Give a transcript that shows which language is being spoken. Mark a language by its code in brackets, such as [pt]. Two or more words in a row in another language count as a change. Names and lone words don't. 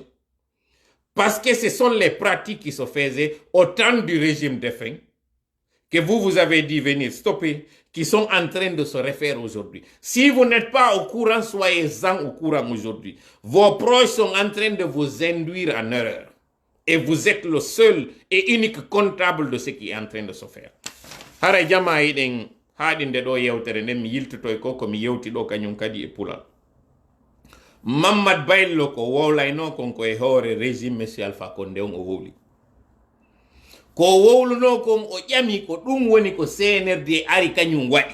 [fr] Parce que ce sont les pratiques qui se faisaient au temps du régime défunt, que vous avez dit venir stopper, qui sont en train de se refaire aujourd'hui. Si vous n'êtes pas au courant, soyez-en au courant aujourd'hui. Vos proches sont en train de vous induire en erreur. Et vous êtes le seul et unique comptable de ce qui est en train de se faire. [ff] Hara jama iden haadinde do yewtere nden mi yiltotoy ko mi yewti do kanyum kadi e pulal. Mamad Baylo ko wowlayno konko e hoore régime monsieur Alpha Condé on o wowli. ko wowluno kon o ƴami ko ɗum woni ko CNRD ari kañum waɗi.